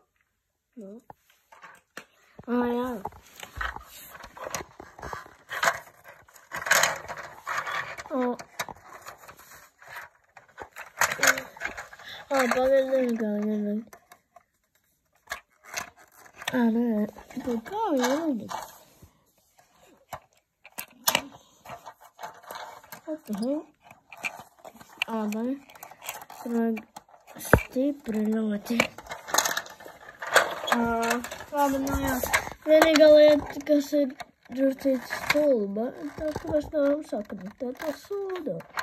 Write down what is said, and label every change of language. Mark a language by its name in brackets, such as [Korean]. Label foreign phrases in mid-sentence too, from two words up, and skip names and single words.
[Latvian] Jā. Pagaidām, kā viņa vajag. Nē. Tu kā viņa vajag? [English] What the hell? [Latvian] Labi. Vajag stipri ļoti. Labi, jā. Vienīgā lieta, kas ir druscīt stulba, tā, ka mēs nevaram sakrutēt to sūdu.